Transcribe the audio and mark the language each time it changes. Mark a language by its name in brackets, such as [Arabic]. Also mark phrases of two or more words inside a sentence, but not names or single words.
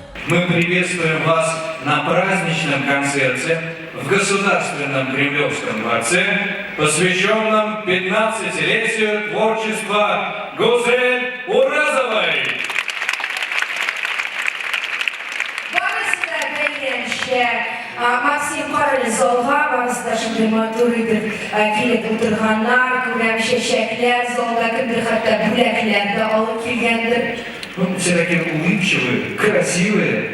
[Russian] Мы приветствуем вас на праздничном концерте в Государственном Кремлевском дворце, посвященном 15-летию творчества Гузель Уразовой. Максим Парализолга, [Tatar] барысында шындай матур итеп килеп утырганнар, күрәм чәчәкләр, залда кемдер хәтта бүләкләр дә алып килгәндер. [Russian] Все такие улыбчивые, красивые.